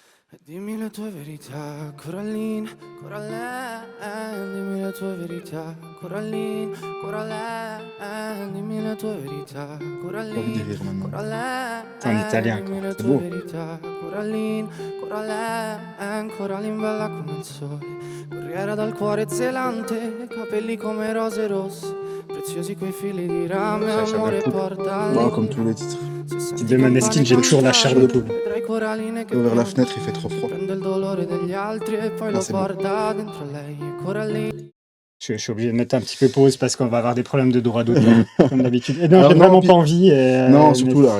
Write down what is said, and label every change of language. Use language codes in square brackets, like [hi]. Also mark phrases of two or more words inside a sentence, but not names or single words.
[it] Dimmi le tue verità, Coraline, Coraline, dimmi le tue verità, Coraline, Coraline, dimmi le tue verità, Coraline, Coraline, [fr] c'est en italien, [it] dimmi le [fr] c'est [it] tue [fr] beau. [it] verità, Coraline, Coraline, Coraline bella come il sole, corriera dal cuore zelante, capelli come rose rosse, preziosi quei fili di rame, amore porta [fr] Bon, comme tous les titres. Type de Maneskin, j'ai toujours la chair de poule. Ouvrir la fenêtre, il fait trop froid. Ah, c'est Je suis obligé de mettre un petit peu pause parce qu'on va avoir des problèmes de droit d'auteur, comme d'habitude. Et non, j'ai vraiment pas envie. Non, surtout là, oui.